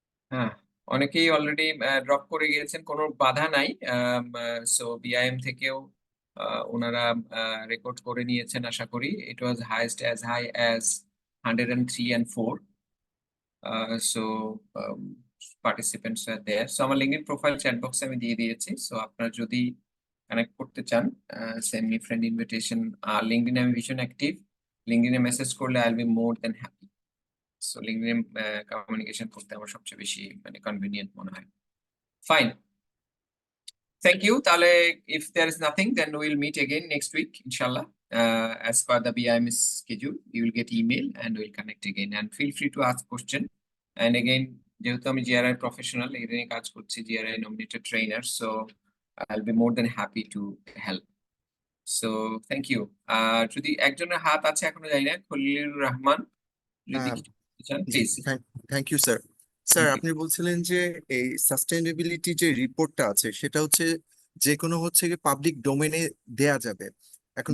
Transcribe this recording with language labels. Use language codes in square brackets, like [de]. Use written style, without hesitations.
[bn] হ্যাঁ, অনেকেই already drop করে গিয়েছেন, কোনো বাধা নাই। সো বিআইএম থেকেও ওনারা রেকর্ড করে নিয়েছেন আশা করি। [en] It was highest as high as 103 and 4. So participants are there. [bn] So আমার লিঙ্কডইন প্রোফাইল চ্যাট বক্সে আমি দিয়ে দিয়েছি। সো আপনারা যদি কানেক্ট করতে চান, [en] Send me friend invitation. [bn] লিঙ্কডইনে আমি ভীষণ অ্যাক্টিভ, লিঙ্কডইনে মেসেজ করলে [en] I will be more than happy. [bn] So লিঙ্কডইনে communication করতে আমার সবচেয়ে বেশি মানে কনভিনিয়েন্ট মনে হয়। [en] Fine, thank you. তাহলে if there is nothing, then we'll meet again next week, inshallah. As per the BIMS schedule, you will get email and we'll connect again. And feel free to ask question. And again, [bn] যেহেতু আমি GRI professional, এই নিয়ে কাজ করছি, [en] GRI nominated trainer, so I'll be more than happy to help. So thank you. [bn] যদি একজনের হাত আছে এখনো জানি না, খলিলুর রহমান, যদি কিছু বলতে চান please. [en] Thank you sir. [bn] Sir, আপনি বলছিলেন যে এই সাস্টেইনেবিলিটি যে রিপোর্টটা আছে সেটা হচ্ছে যে কোনো হচ্ছে পাবলিক ডোমেনে দেয়া যাবে। এখন